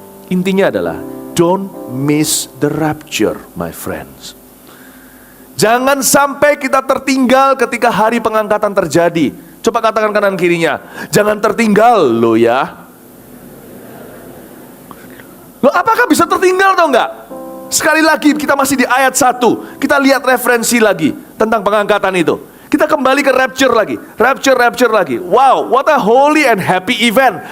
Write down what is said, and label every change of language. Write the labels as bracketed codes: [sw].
[id] Intinya adalah, [en] don't miss the rapture, my friends. [id] Jangan sampai kita tertinggal ketika hari pengangkatan terjadi. Coba katakan kanan kirinya, jangan tertinggal lo ya. Lo apakah bisa tertinggal atau enggak? Sekali lagi kita masih di ayat 1. Kita lihat referensi lagi tentang pengangkatan itu. Kita kembali ke rapture lagi. Rapture lagi. [en] Wow, what a holy and happy event.